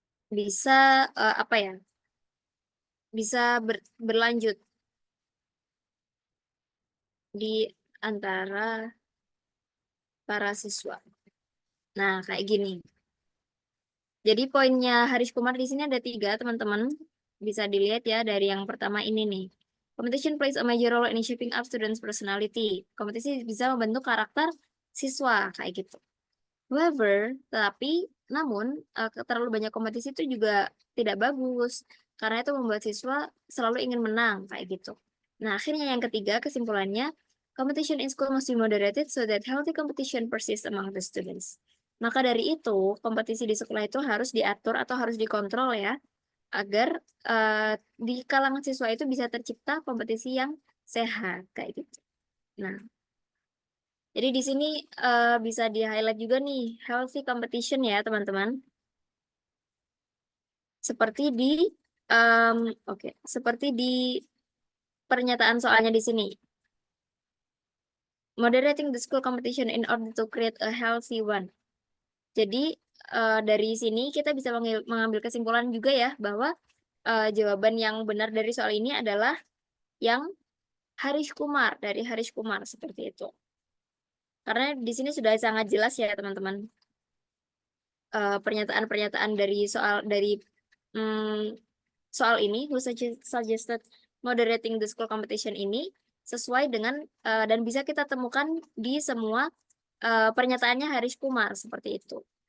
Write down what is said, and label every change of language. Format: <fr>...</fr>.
<id>bisa apa ya bisa berlanjut di antara para siswa. Nah, kayak gini. Jadi poinnya Haris Kumar di sini ada 3, teman-teman. Bisa dilihat ya dari yang pertama ini nih.</id> <en>Competition plays a major role in shaping up students' personality.</en> <id>Kompetisi bisa membentuk karakter siswa, kayak gitu. However, namun terlalu banyak kompetisi itu juga tidak bagus. karena itu membuat siswa selalu ingin menang kayak gitu. Nah, akhirnya yang ketiga kesimpulannya,</id> <en>competition in school must be moderated so that healthy competition persists among the students.</en> <id>Maka dari itu, kompetisi di sekolah itu harus diatur atau harus dikontrol ya, agar di kalangan siswa itu bisa tercipta kompetisi yang sehat kayak gitu. Nah, jadi di sini bisa di-highlight juga nih healthy competition ya, teman-teman. Seperti di oke, seperti di pernyataan soalnya di sini.</id> <en>Moderating the school competition in order to create a healthy one.</en> <id>Jadi dari sini kita bisa mengambil kesimpulan juga ya bahwa jawaban yang benar dari soal ini adalah yang Harish Kumar, dari Harish Kumar seperti itu. Karena di sini sudah sangat jelas ya teman-teman. Pernyataan-pernyataan dari mm, soal ini,</id> <en>who suggested moderating the school competition</en> <id>ini sesuai dengan dan bisa kita temukan di semua pernyataannya Harish Kumar seperti itu.</id>